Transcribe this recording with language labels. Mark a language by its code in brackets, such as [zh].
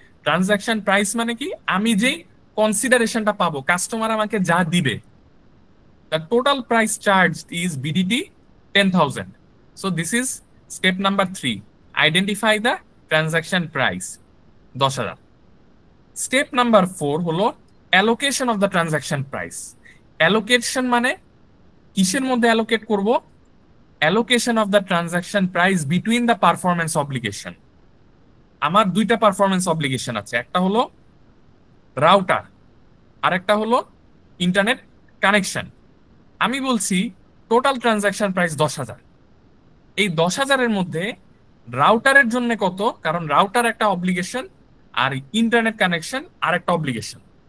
[bn] Transaction price মানে কি? আমি যে কনসিডারেশনটা পাবো, কাস্টমার আমাকে যা দিবে, [en] the total price charged is BDT 10,000. So this is step number 3. Identify the transaction price 10,000. Step number 4 [bn] হলো [en] allocation of the transaction price. [bn] Allocation মানে কিসের মধ্যে allocate করব? [en] Allocation of the transaction price between the performance obligation. [bn] আমার 2টা performance obligation আছে, একটা হলো রাউটার আর একটা হলো ইন্টারনেট কানেকশন। আমি বলছি টোটাল ট্রানজাকশন প্রাইস 10,000। এই 10,000 এর মধ্যে রাউটারের জন্য কত, কারণ রাউটার একটা অব্লিগেশন আর ইন্টারনেট কানেকশন আর একটা অব্লিগেশন।